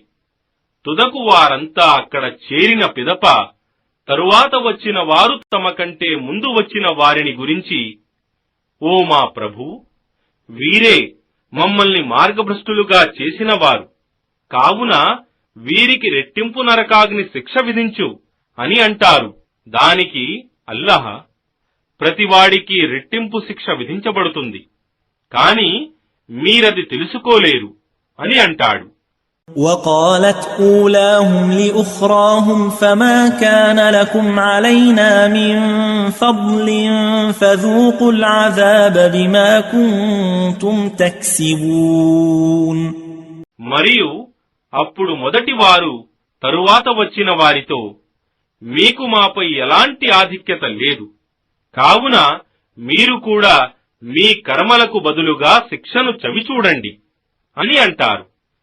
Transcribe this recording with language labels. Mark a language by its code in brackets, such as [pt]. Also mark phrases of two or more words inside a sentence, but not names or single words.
[te] తుదకు వారంతా అక్కడ చేరిన పిదప తరువాత వచ్చిన వారు తమ కంటే ముందు వచ్చిన వారిని గురించి, ఓ మా ప్రభూ, వీరే మమ్మల్ని మార్గభ్రష్టులుగా చేసినవారు, కావున వీరికి రెట్టింపు నరకాగ్ని శిక్ష విధించు అని అంటారు. దానికి అల్లాహ్, ప్రతివాడికి రెట్టింపు శిక్ష విధించబడుతుంది, కాని మీరది తెలుసుకోలేరు అని అంటాడు. [ar] وقالت أولاهم لأخراهم فما كان لكم علينا من فضل فذوقوا العذاب بما كنتم تكسبون. [te] మరియు అప్పుడు మొదటి వారు తరువాత వచ్చిన వారితో, మీకు మాపై ఎలాంటి ఆధిక్యత లేదు, కావున మీరు కూడా మీ కర్మలకు బదులుగా శిక్షను చవిచూడండి అని అంటారు.